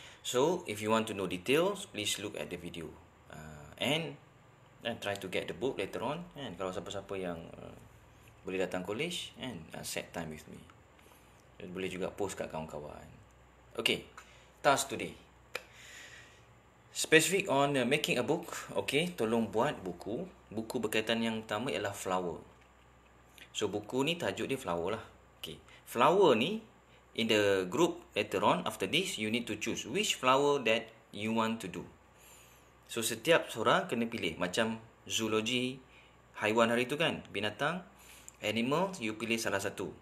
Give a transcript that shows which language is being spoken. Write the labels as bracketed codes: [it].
[en] So if you want to know details, please look at the video, and try to get the book later on. [ms] And kalau siapa-siapa yang boleh datang college, [en] and set time with me, [ms] boleh juga post kat kawan-kawan. [en] Okay, task today specific on making a book. [ms] Okay, tolong buat buku. Buku berkaitan yang pertama ialah flower. So buku ni tajuk dia flower lah. [en] Okay, flower ni in the group later on after this, you need to choose which flower that you want to do. [ms] So setiap seorang kena pilih. Macam zoology, haiwan hari tu kan, binatang, animal, you pilih salah satu.